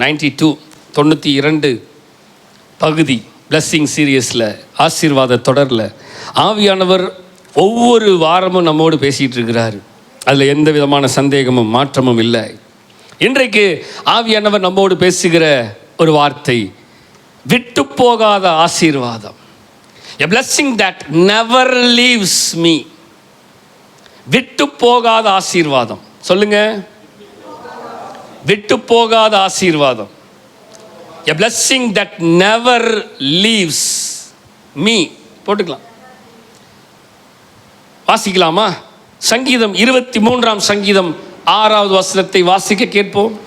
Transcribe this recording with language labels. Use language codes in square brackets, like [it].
[ta] 92 பகுதி பிளஸ்ஸிங் சீரியஸில், ஆசீர்வாத தொடரில் ஆவியானவர் ஒவ்வொரு வாரமும் நம்மோடு பேசிகிட்டு இருக்கிறார். அதில் எந்த விதமான சந்தேகமும் மாற்றமும் இல்லை. இன்றைக்கு ஆவியானவர் நம்மோடு பேசுகிற ஒரு வார்த்தை, விட்டு போகாத ஆசீர்வாதம். [en] A blessing that never leaves me. [ta] விட்டு போகாத ஆசீர்வாதம். சொல்லுங்க, விட்டு போகாத ஆசீர்வாதம். [en] A blessing that never leaves me. [ta] போட்டுக்கலாம், வாசிக்கலாமா? சங்கீதம் 23ஆம் சங்கீதம் 6வது வசனத்தை வாசிக்க கேட்போம்.